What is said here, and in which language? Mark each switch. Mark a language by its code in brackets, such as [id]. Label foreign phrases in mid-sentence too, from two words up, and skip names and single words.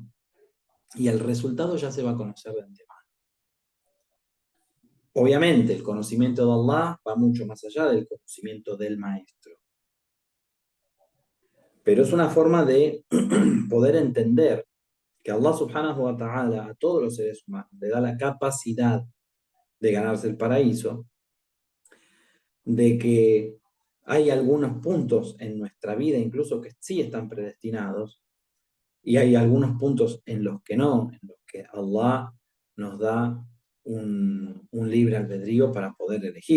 [es] Y el resultado ya se va a conocer de antemano. Obviamente, el conocimiento de Allah va mucho más allá del conocimiento del maestro. Pero es una forma de poder entender que [ar] الله سبحانه وتعالى [es] a todos los seres humanos le da la capacidad de ganarse el paraíso, de que hay algunos puntos en nuestra vida incluso que sí están predestinados y hay algunos puntos en los que no, en los que Allah nos da un libre albedrío para poder elegir.